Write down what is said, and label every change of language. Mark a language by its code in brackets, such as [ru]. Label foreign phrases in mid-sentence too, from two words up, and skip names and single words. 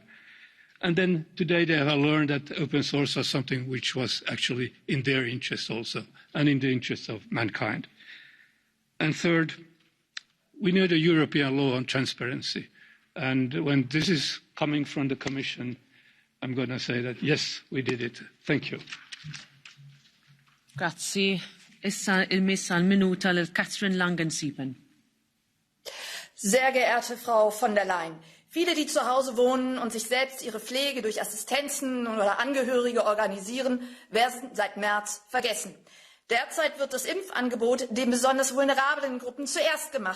[en] And then today they have learned that open source was something which was actually in their interest also, and in the interest of mankind. And 3rd, we need a European law on transparency. And when this is coming from the Commission, I'm going to say that, yes, we did it. Thank you. [mt] Grazie. Issa il-miss għal-minuta l-Catherine Langen-Siepen. [de] Sehr geehrte Frau von der Leyen, viele, die zu Hause wohnen und sich selbst ihre Pflege durch Assistenzen oder Angehörige organisieren, werden seit März vergessen. Derzeit wird das Impfangebot den besonders vulnerablen Gruppen zuerst gemacht.